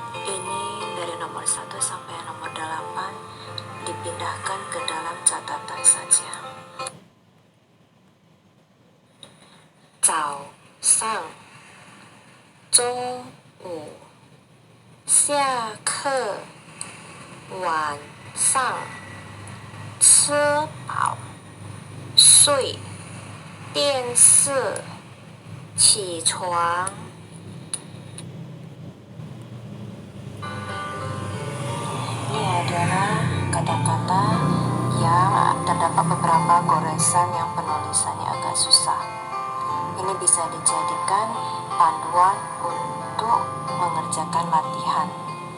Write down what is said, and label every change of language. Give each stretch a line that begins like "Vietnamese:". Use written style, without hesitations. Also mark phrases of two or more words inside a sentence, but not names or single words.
Indonesian: Ini dari nomor 1 sampai nomor 8 dipindahkan ke dalam catatan saja.
Chinese: 早上、中午、下课、晚上、吃饱、睡、电视、起床。
Indonesian: Ini adalah kata-kata yang terdapat beberapa goresan yang penulisannya agak susah. Ini bisa dijadikan panduan untuk mengerjakan latihan.